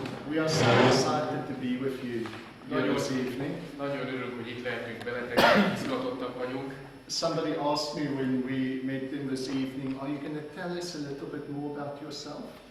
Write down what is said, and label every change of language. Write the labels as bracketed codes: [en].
[en] We are so excited to be with you here this evening. [hu] Nagyon örülök, hogy itt lehetünk veletek, izgatottak vagyunk. [en] somebody asked me when we met them this evening, are you going to tell us a little bit more about yourself?